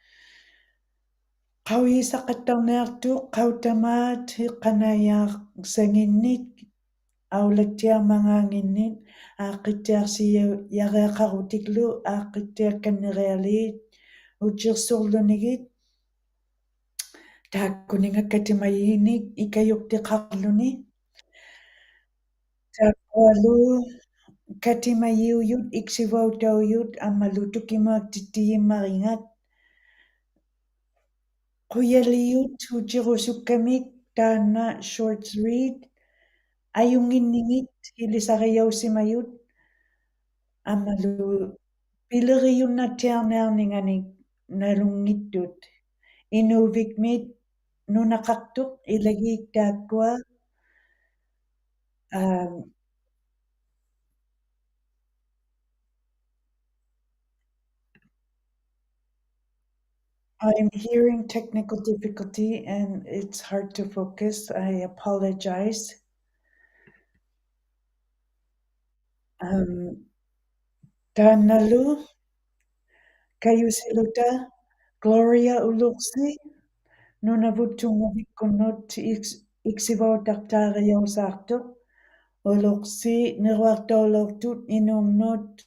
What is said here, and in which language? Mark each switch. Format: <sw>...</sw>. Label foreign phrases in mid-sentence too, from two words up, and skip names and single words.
<iu>qauyiisaqattarniartuq qautamaat iqqanayaarsanginnik aulattiarmangaanginnit aaqittiarsiyareaqarutiklu aaqittiakkanerialiit utirsorlunigit taakkuninga katimayiinik ikayuqtiqarluni taakkualu katimayiuyut iksivautauyut ammalu tukimaaqtittiyimmaringat quyaliyut utirusukkamik taanna</iu> <en>shorts read</en> <iu>ayunginningit ilisariausimayut ammalu pileriyunnatiarniarninganik nalungittut inuuvikmit nunaqartuq ilagiik taakkua</iu> <en>I'm hearing technical difficulty and it's hard to focus. I apologize.</en> <iu>Taanalu kayusiluta Gloria Uluqsi nunavuttungavikkunnut iksivautartaariausaartuq Uluqsi neruartaulortut inuumnut</iu>